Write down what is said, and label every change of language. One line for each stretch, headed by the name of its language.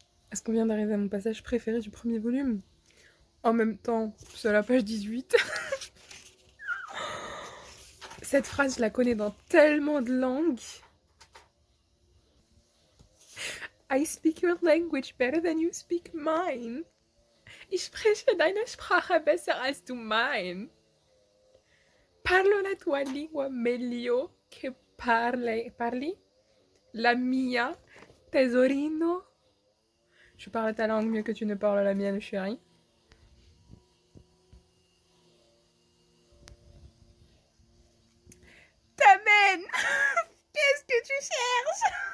French: Est-ce qu'on vient d'arriver à mon passage préféré du premier volume? En même temps, c'est à la page 18. Cette phrase, je la connais dans tellement de langues.
English: I speak your language better than you speak mine.
German: Ich spreche deine Sprache besser als du mein.
Italian: Parlo la tua lingua meglio che parli la mia, tesorino.
French: Je parle ta langue mieux que tu ne parles la mienne, chérie. T'amènes. Qu'est-ce que tu cherches?